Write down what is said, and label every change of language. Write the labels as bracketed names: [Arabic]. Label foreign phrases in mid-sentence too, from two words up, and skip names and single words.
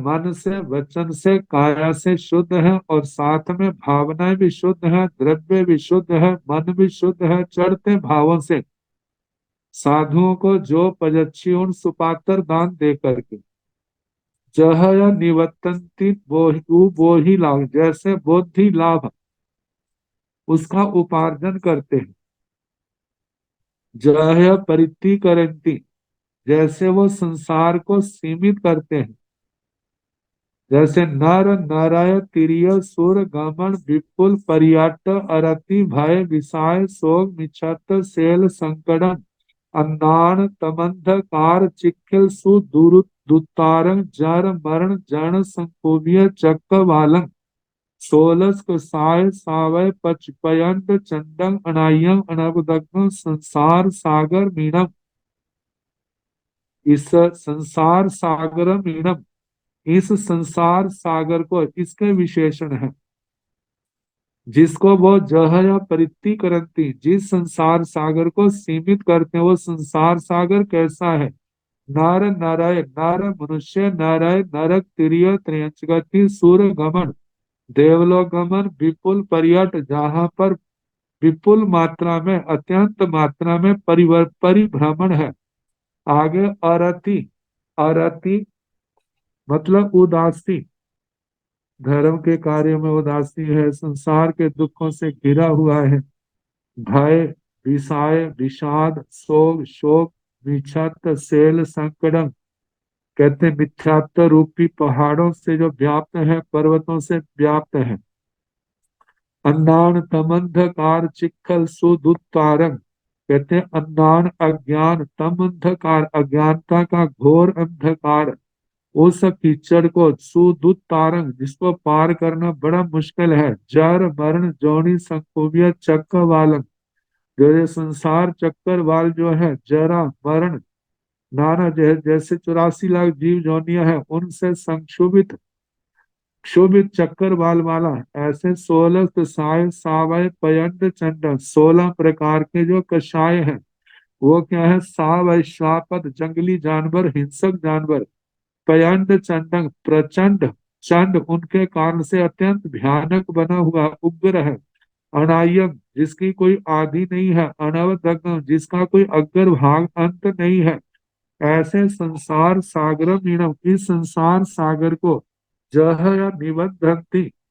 [Hindi] मन से वचन से काया से शुद्ध है, और साथ में भावनाएं भी शुद्ध है, द्रव्य भी शुद्ध है, मन भी शुद्ध है, चढ़ते भावों से साधुओं को जो पयच्छीण सुपात्र दान दे करके, [Prakrit languages] जह निवर्तन्ति [Hindi] वो ही लाभ, जैसे बुद्धि लाभ उसका उपार्जन करते हैं, [Prakrit languages] जह परित्ति करंती, [Hindi] जैसे वो संसार को सीमित करते हैं, जैसे [Prakrit languages] नर नरय तिरिय सुर गमन विपुल पर्याट अरति भय विषाय शोक मिच्छत सेल संकडन अन्नान तमंध कार चिखिल सुदुरु दुतारंग जर मरण जन संकोभिय चक्रवालंग सोलस साय सावय पचपयंत चंडंग अनायम अनबदग्न संसार सागर मीनम, [Hindi] इस संसार सागर मीनम, इस संसार सागर को, इसके विशेषण है जिसको वो [Prakrit languages] जह या परित्ति करती, [Hindi] जिस संसार सागर को सीमित करते हैं, वो संसार सागर कैसा है। नर नरय, नर मनुष्य, नरय नरक तिरिय त्रयंचगति सुर गमन देवलोक गमन विपुल पर्यट, जहां पर विपुल मात्रा में अत्यंत मात्रा में परिभ्रमण है। आगे अरति, अरति मतलब उदासी, धर्म के कार्य में उदासी है, संसार के दुखों से घिरा हुआ है, भय विषाय विषाद शोक शोक [Prakrit languages] विक्षत सेल संकडम, [Hindi] कहते मिथ्यात्व रूपी पहाड़ों से जो व्याप्त है, पर्वतों से व्याप्त है। [Prakrit languages] अन्नान तमंधकार चिखल सुदुत्तारंग, [Hindi] कहते हैं अन्नान अज्ञान, तम अंधकार अज्ञानता का घोर अंधकार, उस कीचड़ को सुदुत्तारंग जिसको पार करना बड़ा मुश्किल है, [Prakrit languages] जर मरण जोनी संकुबिया चक्र वालम, [Hindi] जो ये संसार चक्कर वाल जो है, जरा मरण नाना जैसे 84 लाख जीव जोनिया है, उनसे संक्षोभित क्षोभित चक्कर बाल वाला, ऐसे [Prakrit languages] 16 कषाय सावय पयंड चंड, [Hindi] 16 प्रकार के जो कषाय हैं, वो क्या है, सावय श्वापद जंगली जानवर हिंसक जानवर, पयंड चंडंग प्रचंड, चंड उनके कारण से अत्यंत भयानक बना हुआ उग्र है, अनायम जिसकी कोई आदि नहीं है, अनवदग्न जिसका कोई अग्र भाग अंत नहीं है, ऐसे संसार सागर मीणम, इस संसार सागर को [Prakrit languages] जह या निबद्धंती,